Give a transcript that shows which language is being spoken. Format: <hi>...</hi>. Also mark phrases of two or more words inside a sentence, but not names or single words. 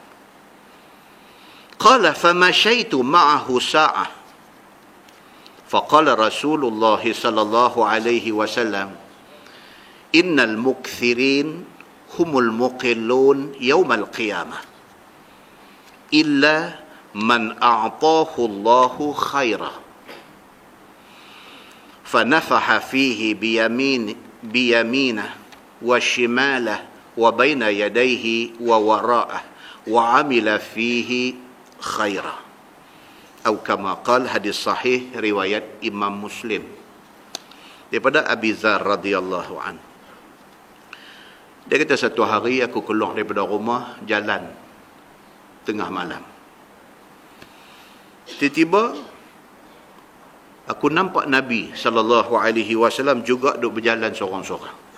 <ar>قال فمشيت معه ساعة فقال رسول الله صلى الله عليه وسلم إن المكثرين هم المقلون يوم القيامة إلا من أعطاه الله خيرا فنفح فيه بيمينه وشماله وبين يديه ووراءه وعمل فيه خيرا. Atau كما قال,</ar> <ms>hadis sahih riwayat Imam Muslim daripada Abi Dzar</ms> <ar>رضي الله عن.</ar> <ms>Dia kata, satu hari aku keluar daripada rumah, jalan tengah malam. Tiba-tiba aku nampak Nabi SAW juga duduk berjalan seorang-seorang.</ms>